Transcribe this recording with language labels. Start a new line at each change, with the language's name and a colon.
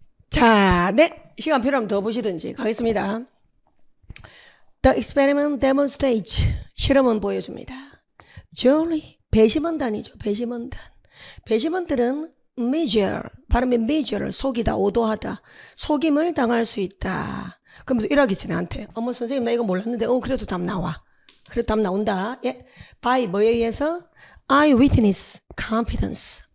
Korean: 자, 네. 시간 필요하면 더 보시든지 가겠습니다.
English: The experiment demonstrates.
Korean: 실험은 보여줍니다.
English: Julie
Korean: 배심원단이죠. 배심원단. 배심원들은 measure, 발음이 measure를 속이다, 오도하다, 속임을 당할 수 있다. 그럼 일하겠지 나한테. 어머 선생님 나 이거 몰랐는데 그래도 답 나와. 그래도 답 나온다. 예. by 뭐에 의해서? eyewitness, confidence.